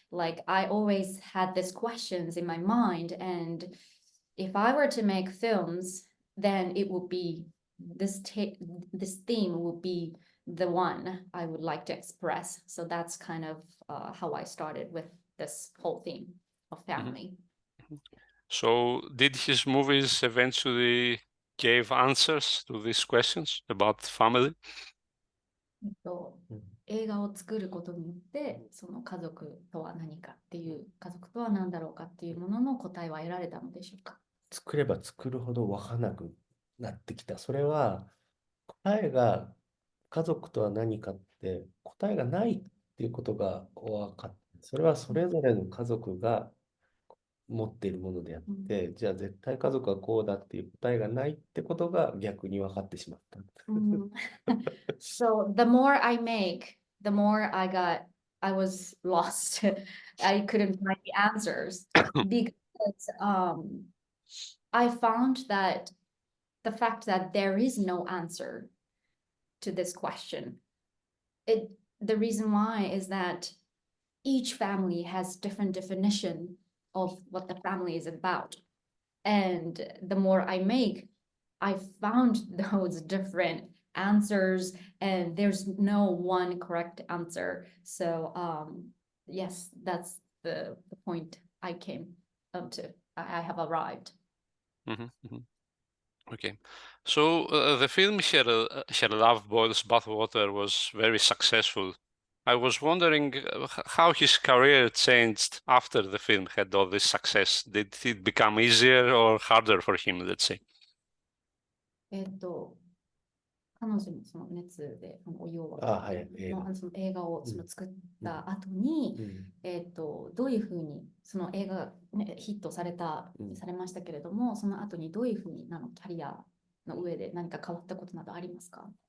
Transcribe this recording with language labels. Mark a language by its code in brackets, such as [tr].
[en] Like, I always had these questions in my mind, and if I were to make films, then it would be this theme would be the one I would like to express. So that's kind of how I started with this whole theme of family. So did his movies eventually give answers to these questions about family? [ja] 映画を作ることによってその家族とは何かっていう家族とは何だろうかっていうものの答えは得られたのでしょうか？作れば作るほど分からなくなってきた。それは答えが家族とは何かって答えがないっていうことが分かって、それはそれぞれの家族が持っているものであって、じゃあ絶対家族はこうだっていう答えがないってことが逆に分かってしまった。 [en] So the more I make, the more I was lost. I couldn't find the answers because I found that the fact that there is no answer to this question. The reason why is that each family has different definition of what the family is about. And the more I make, I found those different answers, and there's no one correct answer. So yes, that's the point I came up to. I have arrived. Okay, so the film Her Love Boils Bathwater was very successful. I was wondering how his career changed after the film had all this success. Did it become easier or harder for him, let's say? [ja] 彼女のその熱でお湯をその映画を作った後に、どういうふうにその映画、ヒットされましたけれども、その後にどういうふうにキャリアの上で何か変わったことなどありますか？